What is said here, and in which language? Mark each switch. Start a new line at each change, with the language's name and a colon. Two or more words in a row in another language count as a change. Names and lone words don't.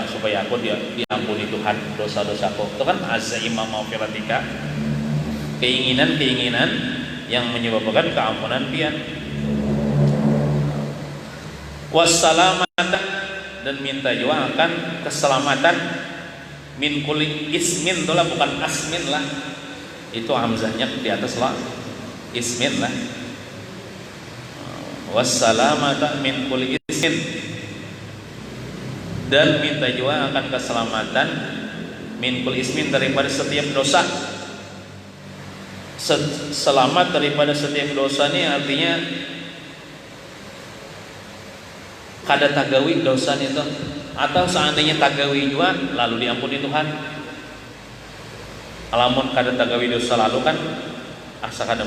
Indonesian: Supaya aku diampuni Tuhan dosa-dosaku. Itu kan
Arabic: عزائم مغفرتك,
Indonesian: keinginan-keinginan yang menyebabkan keampunan pian. Wassalamatan, dan minta juga akan keselamatan
Arabic: من كل إثم,
Indonesian: itulah bukan asmin lah, itu hamzahnya di atas lah, ismin lah.
Arabic: والسلامة من كل إثم,
Indonesian: dan minta juga akan keselamatan
Arabic: من كل إثم,
Indonesian: daripada setiap dosa.
Banjar: Selamat daripada setiap dosa ini artinya kada tagawi dosa itu, atau seandainya tagawi juga lalu diampuni Tuhan. Alamun kada tagawi dosa lalu kan asa kada.